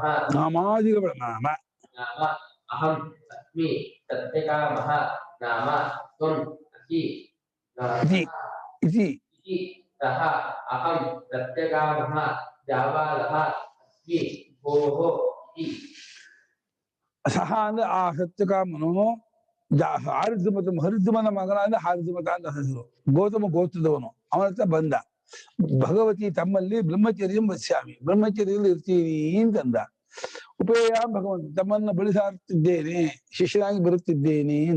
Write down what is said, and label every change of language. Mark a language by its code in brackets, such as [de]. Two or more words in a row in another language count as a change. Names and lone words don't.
[kn] ನಾಮಾದಿಗಳ ನಾಮ [sa] ನಾಮ ಅಹಂ ಅಸ್ಮಿ ಸತ್ಯಕಾಮಃ ನಾಮ ತ್ವಂ ಅಸಿ ಇತಿ ಸಹ ಅಹಂ ಸತ್ಯಕಾಮಃ ಜಾಬಾಲಃ ಅಸ್ಮಿ ಭೋಃ ಇತಿ. [kn] ಸಹ ಅಂದ್ರೆ ಆ ಸತ್ಯಕಾಮನು ಹಾರಿದ್ರುಮತ ಹರಿದ್ರುಮನ ಮಗನ ಅಂದ್ರೆ ಹಾರಿದ್ರುಮತ ಅಂತ ಹೆಸರು. ಗೌತಮ ಗೋತ್ರದವನು, ಅವನ ಹತ್ರ ಬಂದ. ಭಗವತಿ ತಮ್ಮಲ್ಲಿ [sa] ಬ್ರಹ್ಮಚರ್ಯಂ ವತ್ಸ್ಯಾಮಿ, [kn] ಬ್ರಹ್ಮಚರ್ಯದಲ್ಲಿ ಇರ್ತೀನಿ ಅಂತಂದ. [sa] ಉಪೇಯ ಭಗವಂತ [kn] ತಮ್ಮನ್ನ ಬಳಿಸಾರುತ್ತಿದ್ದೇನೆ, ಶಿಷ್ಯನಾಗಿ ಬರುತ್ತಿದ್ದೇನೆ ಎಂದ.